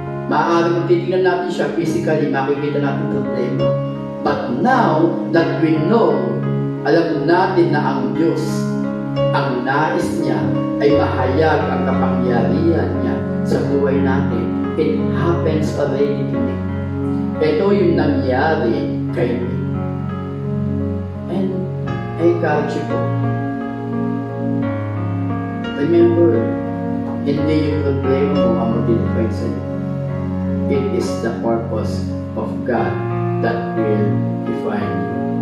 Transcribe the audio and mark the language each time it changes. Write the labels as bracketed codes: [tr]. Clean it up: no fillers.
[tl] Maaaring titignan natin siya physically, makikita natin problema. [en] But now that we know, [tl] alam natin na ang Diyos, ang nais niya ay mahayag ang kapangyarihan niya sa buhay natin. [en] It happens already today. [tl] Ito yung nangyari kay me. [en] And I encourage you [tl] po. Remember, hindi yung problema mo ang mag-define sa'yo. [en] It is the purpose of God that will define you.